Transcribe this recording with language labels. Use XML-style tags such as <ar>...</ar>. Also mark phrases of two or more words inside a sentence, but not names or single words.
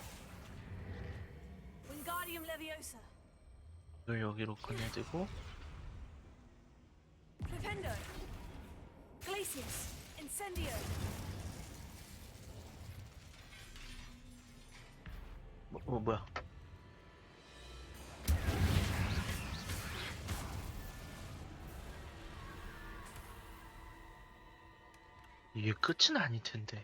<en>Wingardium Leviosa.</en> <ko>이걸 여기로 꺼내두고</ko> <en>Flipendo. Glacius. Incendio.</en> <ko>뭐야? 이게 끝은 아닐 텐데.</ko>